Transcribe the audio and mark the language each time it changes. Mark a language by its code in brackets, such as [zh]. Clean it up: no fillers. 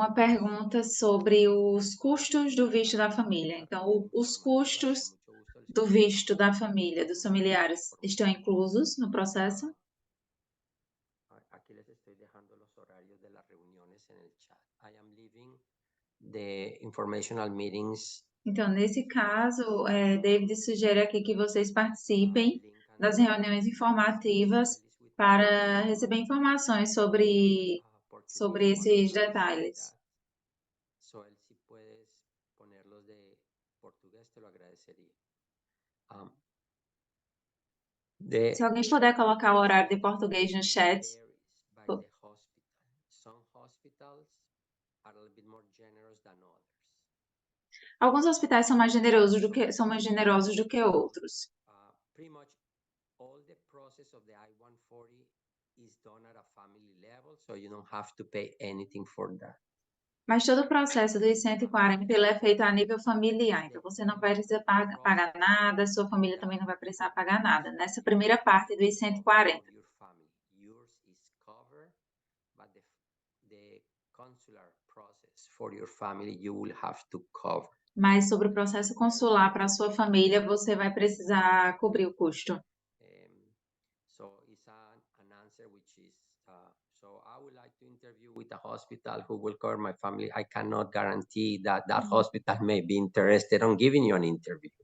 [pt] uma pergunta sobre os custos do visto da família. Então, os custos do visto da família, dos familiares, estão inclusos no processo? [es] Aquí les estoy dejando los horarios de las reuniones en el chat. [en] I am leaving the informational meetings. [pt] Então, nesse caso, David sugere aqui que vocês participem das reuniões informativas para receber informações sobre esses detalhes. [es] So, él, si puedes ponerlos de portugués, te lo agradecería. [pt] Se alguém puder colocar o horário de português no chat. [en] Varies by the hospital. Some hospitals are a little bit more generous than others. [pt] Alguns hospitais são mais generosos do que outros. [en] Pretty much all the process of the I-140 is done at a family level, so you don't have to pay anything for that. [pt] Mas todo o processo do I-140 ele é feito a nível familiar, então você não vai precisar pagar nada, sua família também não vai precisar pagar nada. Nessa primeira parte do I-140. [en] Your family, yours is covered, but the consular process for your family you will have to cover. [pt] Mas sobre o processo consular para a sua família, você vai precisar cobrir o custo. [en] So it's an answer which is, so I would like to interview with a hospital who will cover my family. I cannot guarantee that that hospital may be interested on giving you an interview.